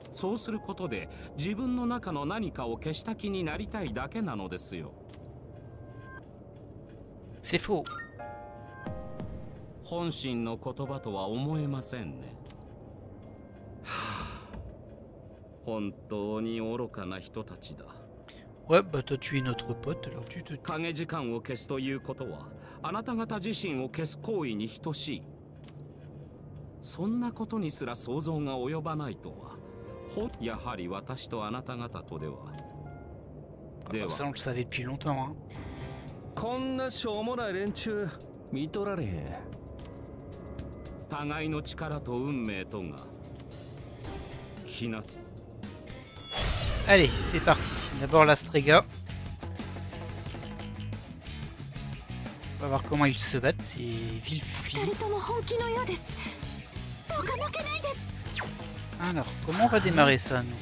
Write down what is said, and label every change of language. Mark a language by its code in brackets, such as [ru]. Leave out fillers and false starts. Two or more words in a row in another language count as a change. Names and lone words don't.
[ja] そうすることで自分の中の何かを消した気になりたいだけなのですよ。 [fr] C'est faux. [ja] 本心の言葉とは思えませんね。はあ、本当に愚かな人たちだ。 [fr] Ouais, bah t'as tué notre pote, alors tu te... [ja] 影時間を消すということはあなた方自身を消す行為に等しい。そんなことにすら想像が及ばないとは。やはり私とあなた方とでは。 [fr] では、ça on le savait depuis longtemps, hein. [ja] こんなしょうもない連中見とられへん。互いの力と運命とがひな。 [fr] Allez, c'est parti. D'abord la Strega. On va voir comment ils se battent, ces Villefils. Alors, comment on va démarrer ça, nous?